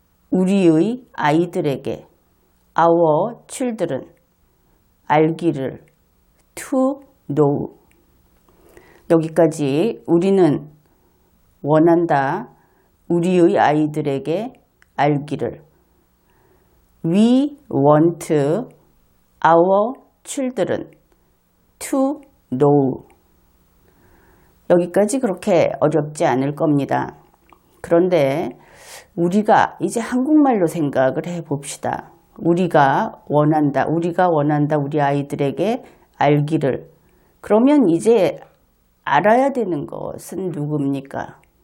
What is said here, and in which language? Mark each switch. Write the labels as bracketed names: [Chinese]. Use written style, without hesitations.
[Korean] 우리의 아이들에게 [English] our children. [Korean] 알기를 [English] to know. [Korean] 여기까지 우리는 원한다. 우리의 아이들에게 알기를. [English] We want our children to know. [Korean] 여기까지 그렇게 어렵지 않을 겁니다. 그런데 우리가 이제 한국말로 생각을 해봅시다. 우리가 원한다. 우리 아이들에게 알기를. 그러면 이제 알아야 되는 것은 누굽니까?